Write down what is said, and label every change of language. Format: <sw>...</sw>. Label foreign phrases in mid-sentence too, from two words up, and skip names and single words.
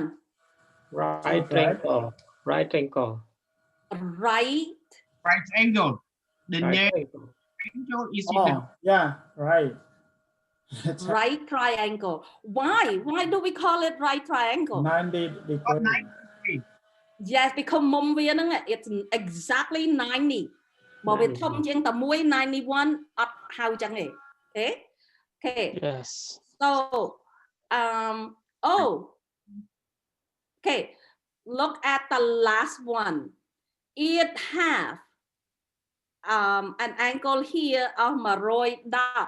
<en>Right triangle. Right triangle. Right. Right angle. The Right name triangle. angle is in the Oh, yeah, right. Right triangle. Why? Why do we call it right triangle? 90 degrees. Yes, because</en> <km>មុំវាហ្នឹង</km> <en>it's exactly 90.</en> <km>បើវាធំជាងតែមួយ 91 អត់ហៅចឹងទេ</km> <en>Okay? Okay. Yes. So oh. Okay. Look at the last one. It have an angle here of 110.</en>